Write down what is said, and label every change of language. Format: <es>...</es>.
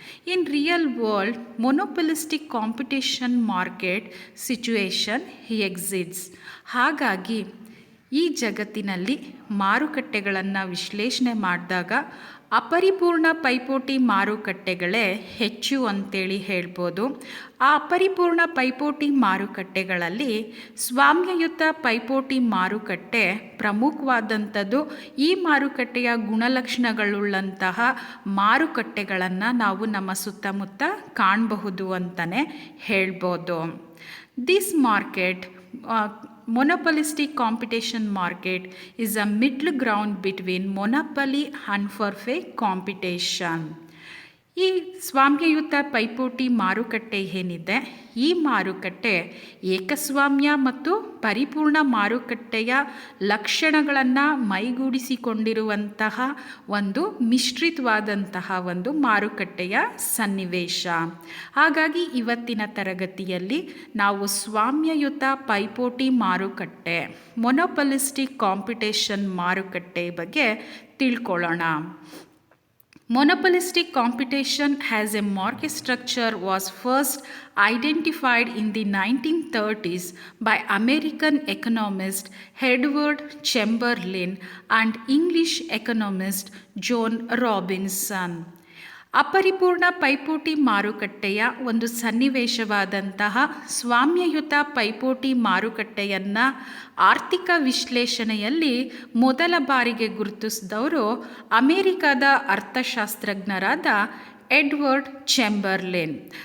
<en>In real world, monopolistic competition market situation exists.</en> <kn>ಹಾಗಾಗಿ ಈ ಜಗತ್ತಿನಲ್ಲಿ ಮಾರುಕಟ್ಟೆಗಳನ್ನು ವಿಶ್ಲೇಷಣೆ ಮಾಡಿದಾಗ ಅಪರಿಪೂರ್ಣ ಪೈಪೋಟಿ ಮಾರುಕಟ್ಟೆಗಳೇ ಹೆಚ್ಚು ಅಂತೇಳಿ ಹೇಳ್ಬೋದು. ಆ ಅಪರಿಪೂರ್ಣ ಪೈಪೋಟಿ ಮಾರುಕಟ್ಟೆಗಳಲ್ಲಿ ಸ್ವಾಮ್ಯಯುತ ಪೈಪೋಟಿ ಮಾರುಕಟ್ಟೆ ಪ್ರಮುಖವಾದಂಥದ್ದು. ಈ ಮಾರುಕಟ್ಟೆಯ ಗುಣಲಕ್ಷಣಗಳುಳ್ಳಂತಹ ಮಾರುಕಟ್ಟೆಗಳನ್ನು ನಾವು ನಮ್ಮ ಸುತ್ತಮುತ್ತ ಕಾಣಬಹುದು ಅಂತಲೇ ಹೇಳ್ಬೋದು.</kn> <en>This market monopolistic competition market is a middle ground between monopoly and perfect competition.</en> <kn>ಈ ಸ್ವಾಮ್ಯಯುತ ಪೈಪೋಟಿ ಮಾರುಕಟ್ಟೆ ಏನಿದೆ, ಈ ಮಾರುಕಟ್ಟೆ ಏಕಸ್ವಾಮ್ಯ ಮತ್ತು ಪರಿಪೂರ್ಣ ಮಾರುಕಟ್ಟೆಯ ಲಕ್ಷಣಗಳನ್ನು ಮೈಗೂಡಿಸಿಕೊಂಡಿರುವಂತಹ ಒಂದು ಮಿಶ್ರಿತವಾದಂತಹ ಒಂದು ಮಾರುಕಟ್ಟೆಯ ಸನ್ನಿವೇಶ. ಹಾಗಾಗಿ ಇವತ್ತಿನ ತರಗತಿಯಲ್ಲಿ ನಾವು ಸ್ವಾಮ್ಯಯುತ ಪೈಪೋಟಿ ಮಾರುಕಟ್ಟೆ ಮೊನೊಪೊಲಿಸ್ಟಿಕ್ ಕಾಂಪಿಟೇಷನ್ ಮಾರುಕಟ್ಟೆ ಬಗ್ಗೆ ತಿಳ್ಕೊಳ್ಳೋಣ.</kn> <en>Monopolistic competition as a market structure was first identified in the 1930s by American economist Edward Chamberlain and English economist John Robinson.</en> <kn>ಅಪರಿಪೂರ್ಣ ಪೈಪೋಟಿ ಮಾರುಕಟ್ಟೆಯ ಒಂದು ಸನ್ನಿವೇಶವಾದಂತಹ ಸ್ವಾಮ್ಯಯುತ ಪೈಪೋಟಿ ಮಾರುಕಟ್ಟೆಯನ್ನು ಆರ್ಥಿಕ ವಿಶ್ಲೇಷಣೆಯಲ್ಲಿ ಮೊದಲ ಬಾರಿಗೆ ಗುರುತಿಸಿದವರು ಅಮೆರಿಕದ ಅರ್ಥಶಾಸ್ತ್ರಜ್ಞರಾದ ಎಡ್ವರ್ಡ್ ಚೆಂಬರ್ಲಿನ್.</kn>